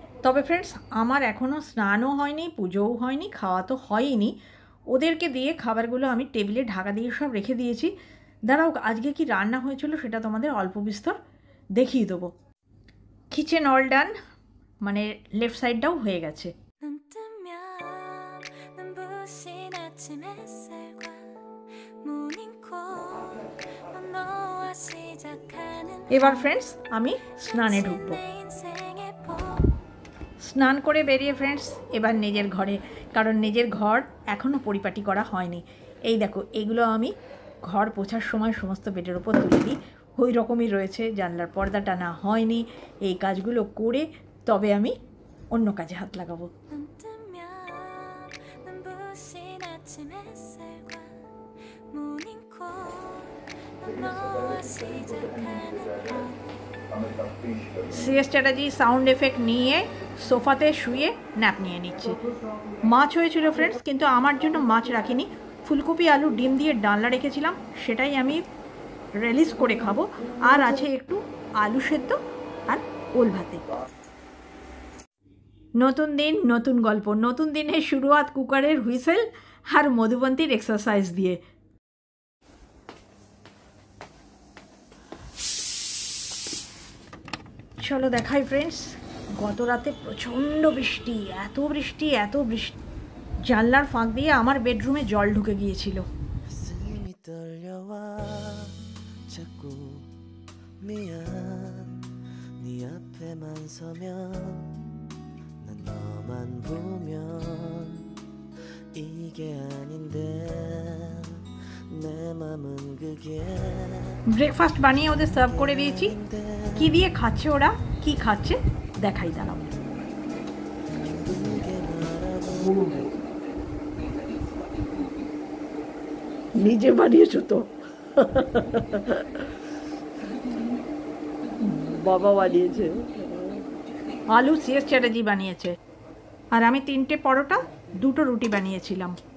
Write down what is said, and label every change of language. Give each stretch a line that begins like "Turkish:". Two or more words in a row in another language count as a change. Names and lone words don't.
Bangla: তবে ফ্রেন্ডস, আমার এখনও স্নানও হয়নি, পুজোও হয়নি, খাওয়া তো হয়নি। ওদেরকে দিয়ে খাবারগুলো আমি টেবিলে ঢাকা দিয়ে সব রেখে দিয়েছি। দাঁড়াও, আজকে কি রান্না হয়েছিল সেটা তোমাদের অল্প বিস্তর দেখিয়ে দেবো।
English: kitchen all done,
Bangla: মানে
English: left side
Bangla: হয়ে গেছে।
Korean: 눈 뜨면 눈부신 아침 햇살과 모닝콜 너와 시작하는
Bangla: এবার ফ্রেন্ডস আমি স্নানে ঢুকবো।
Korean: 내 인생의
Bangla: স্নান করে বেরিয়ে ফ্রেন্ডস এবার নিজের ঘরে, কারণ নিজের ঘর এখনও পরিপাটি করা হয়নি। এই দেখো, এগুলো আমি ঘর পোছার সময় সমস্ত বেডের ওপর তুলে দিই, ওই রকমই রয়েছে, জানলার পর্দা টানা হয়নি। এই কাজগুলো করে তবে আমি অন্য কাজে হাত লাগাবো।
Korean: 눈 뜨면 눈부신 아침 햇살과 모닝콜 너와 시작하는
Bangla: সিএস চ্যাটার্জি
English: sound effect
Bangla: নিয়ে সোফাতে শুয়ে ন্যাপ নিয়ে নিচ্ছে। মাছ হয়েছিল ফ্রেন্ডস, কিন্তু আমার জন্য মাছ রাখিনি, ফুলকপি আলু ডিম দিয়ে ডালনা রেখেছিলাম, সেটাই আমি রিলিজ করে খাবো। আর আছে একটু আলু সেদ্ধ আর ওল ভাতে। নতুন দিন নতুন গল্প, নতুন দিনের শুরুয়াত
English: cooker whistle
Bangla: আর মধুবন্তীর এক্সারসাইজ দিয়ে। চলো দেখাই ফ্রেন্ডস, গত রাতে প্রচণ্ড বৃষ্টি, এত বৃষ্টি এত বৃষ্টি, জানলার ফাঁক দিয়ে আমার বেডরুমে জল ঢুকে গিয়েছিল।
Korean: 가슴이 떨려와 자꾸 미안 네 앞에만 서면 난 너만 보면 이게 아닌데 내 맘은 그게
Bangla: ব্রেকফাস্ট বানিয়ে ওদের সার্ভ করে দিয়েছি। কি দিয়ে খাচ্ছে ওরা, কি খাচ্ছে দেখাই, দাঁড়াও।
Korean: 힘들게 말하고
Bangla: নিজে বানিয়েছো তো? বাবা বানিয়েছে, আলু সিএস চ্যাটার্জি বানিয়েছে, আর আমি 3টে পরোটা 2টো রুটি বানিয়েছিলাম।